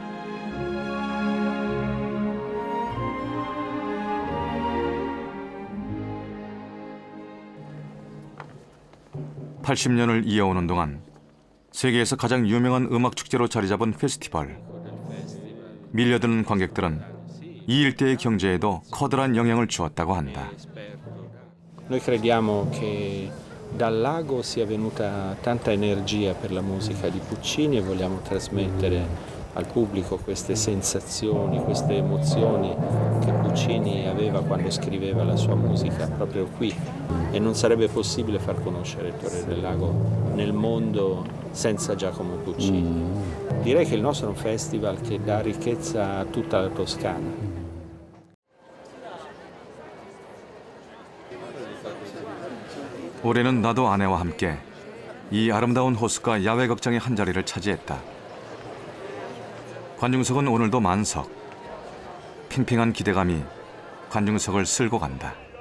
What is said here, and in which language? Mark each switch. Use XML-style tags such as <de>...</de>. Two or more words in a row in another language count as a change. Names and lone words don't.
<ko>(80년을) 이어오는 동안 세계에서 가장 유명한 음악 축제로 자리 잡은 페스티벌. 밀려드는 관객들은 이 일대의 경제에도 커다란 영향을 주었다고 한다.</ko> <it>Noi crediamo che dal lago sia venuta tanta energia per la musica di Puccini e vogliamo trasmettere al pubblico queste sensazioni, queste emozioni che Puccini aveva quando scriveva la sua musica proprio qui. E non sarebbe possibile far conoscere il Torre del Lago nel mondo senza Giacomo Puccini. Direi che il nostro è un festival che dà ricchezza a tutta la Toscana.</it> <ko>올해는 나도 아내와 함께 이 아름다운 호수가 야외 극장의 한 자리를 차지했다. 관중석은 오늘도 만석. 팽팽한 기대감이 관중석을 쓸고 간다.</ko>